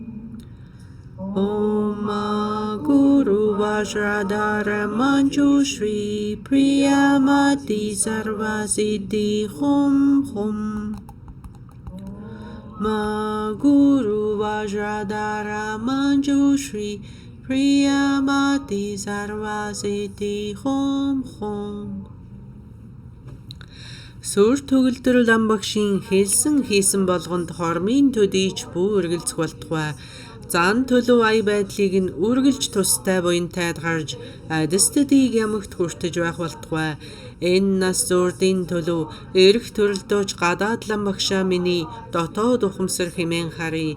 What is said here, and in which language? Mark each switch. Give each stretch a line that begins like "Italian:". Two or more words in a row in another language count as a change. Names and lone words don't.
Sanskrit: Om Guru Vajradhara Manjushri Priyamati Sarvasiddhi Hum Hum. Ma Guru Vajradhara Manjushri Priyamati Sarvasiddhi Hum Hum.
Mongolian: Сүр төгөлдөр лам багшийн хэлсэн хийсэн болгонд хормын төдийч бүү үргэлцэх болтугай. Зан төлөв ая байдлыг нь үргэлж тустай буянтайд гарч адис төдийг ямагт хүртэж байх болтугай. Энэ нас зурдын төлөв эрх төрөлдөөч гадаад лам багшаа миний дотоод ухамсар хэмээн харъя.